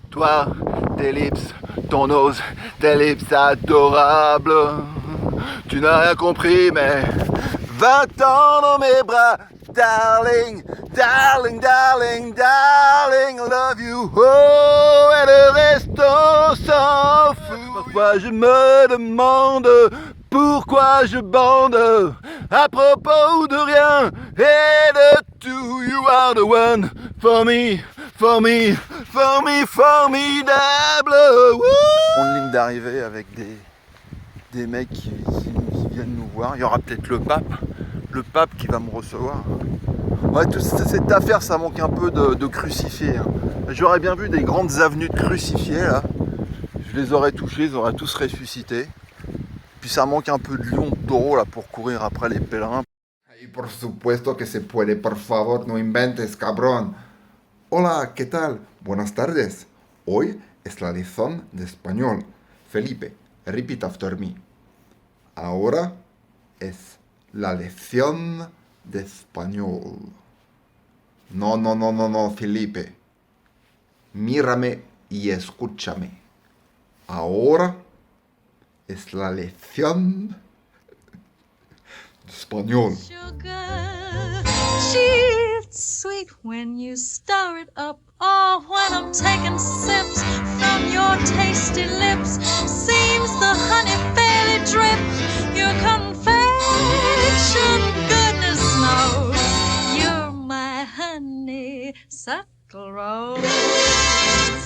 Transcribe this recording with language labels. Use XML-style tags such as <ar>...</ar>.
<fr>Toi, tes lips, ton nose, tes lips adorables. Tu n'as rien compris, mais 20 ans dans mes bras.</fr> <en>Darling, darling, darling, darling, I love you.</en> <fr>Oh, et le reste on s'en fout. Parfois je me demande pourquoi je bande à propos de rien et de tout.</fr> <en>You are the one for me, for me, for me, formidable.</en> <fr>On ligne d'arrivée avec des mecs qui viennent nous voir. Il y aura peut-être le pape qui va me recevoir. Ouais, toute cette affaire, ça manque un peu de crucifiés. Hein. J'aurais bien vu des grandes avenues de crucifiés là. Je les aurais touchés, ils auraient tous ressuscité. Puis ça manque un peu de lions, de taureaux là pour courir après les pèlerins.</fr> <es>Y por supuesto que se puede, por favor, no inventes, cabrón. Hola, ¿qué tal? Buenas tardes. Hoy es la lección de español. Felipe,</es> <en>repeat after me.</en> <es>Ahora es la lección de español. No, Felipe. Mírame y escúchame. Ahora es la lección de español.</es> <en>Sugar, she's sweet when you stir it up. Oh, when I'm taking sips from your tasty lips, seems the honey fairly drips. Your confection, goodness knows, you're my honeysuckle rose.</en>